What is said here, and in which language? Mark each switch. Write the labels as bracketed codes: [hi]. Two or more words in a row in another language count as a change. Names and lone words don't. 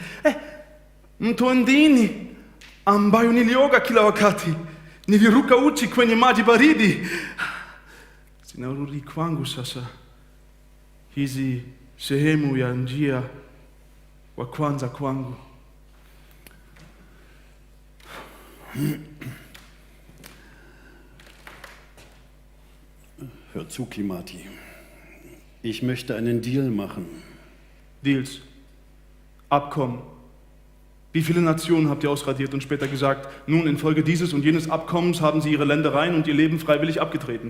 [sw] Mtondini ambayo nilioga kila wakati. Niliruka uchi kwenye maji baridi. Zinarudi kwangu sasa. Hizi sehemu ya njia wa kwanza kwangu. [de] Hör zu, Kĩmathi. Ich möchte einen Deal machen. Deals. Abkommen. Wie viele Nationen habt ihr ausradiert und später gesagt, nun infolge dieses und jenes Abkommens haben sie ihre Ländereien und ihr Leben freiwillig abgetreten?